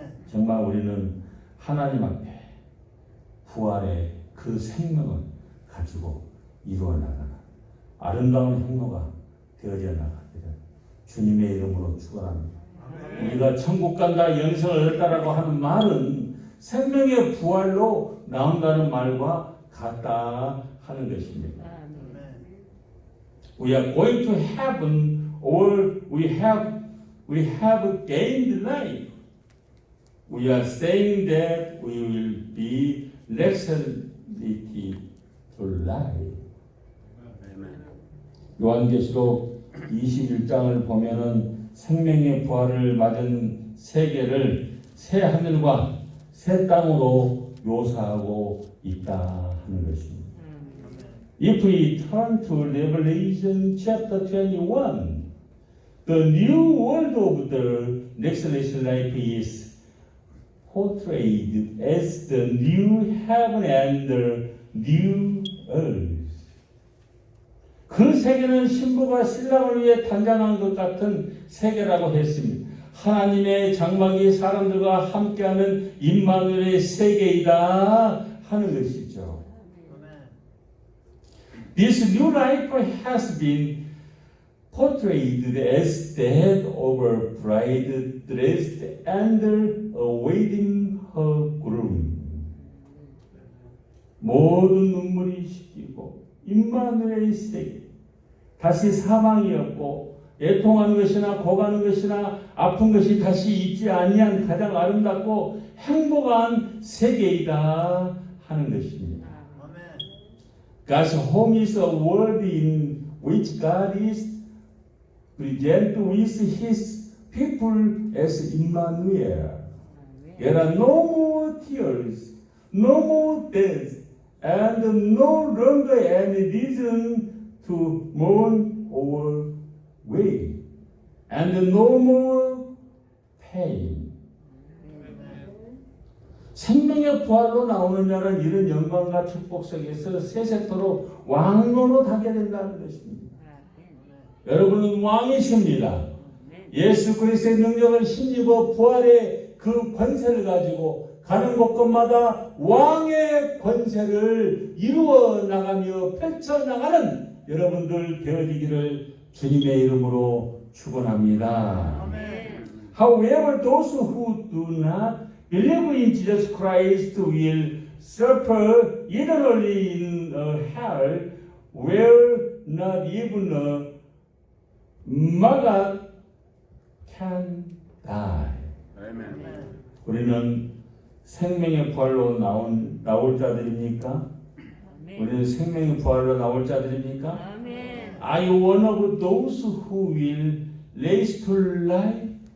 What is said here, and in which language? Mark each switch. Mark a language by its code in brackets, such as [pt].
[ko] 정말 우리는 하나님 앞에 부활의 그 생명을 가지고 이루어 나가는 아름다운 행로가 되어져 나가기를 주님의 이름으로 축원합니다. 우리가 천국 간다, 영생을 얻다라고 하는 말은 생명의 부활로 나온다는 말과 같다 하는 것입니다. [en] We are going to heaven, or we have gained life. We are saying that we will be resurrected to life. [ko] 요한계시록 21장을 보면은 생명의 부활을 맞은 세계를 새 하늘과 새 땅으로 묘사하고 있다 하는 것입니다. [en] If we turn to Revelation chapter 21, the new world of the resurrection life is portrayed as the new heaven and the new earth. [ko] 그 세계는 신부가 신랑을 위해 단장한 것 같은 세계라고 했습니다. 하나님의 장막이 사람들과 함께하는 임마누엘의 세계이다 하는 것이죠. [en] This new life has been portrayed as that of a bride dressed and awaiting her groom. [ko] 모든 눈물이 씻기고 임마누엘의 세계, 다시 사망이 없고 애통하는 것이나 고가는 것이나 아픈 것이 다시 있지 아니한 가장 아름답고 행복한 세계이다 하는 것입니다. [en] God's home is a world in which God is present with His people as Emmanuel. There are no more tears, no more death, and no longer any reason to mourn or wail, and no more pain. [ko] 생명의 부활로 나오는 자는 이런 영광과 축복 속에서 세세토로 왕노로 하게 된다는 것입니다. 여러분은 왕이십니다. 예수 그리스도의 능력을 힘입어 부활의 그 권세를 가지고 가는 곳곳마다 왕의 권세를 이루어 나가며 펼쳐 나가는 여러분들 되어지기를 주님의 이름으로 축원합니다. [en] However, those who do not believe in Jesus Christ will suffer eternally in a hell where not even a maggot can die. Amen. [ko] 우리는 생명의 부활로 나올 자들입니까? 아멘. 우리는 생명의 부활로 나올 자들입니까? 아멘. [en] Are you one of those who will raise to life?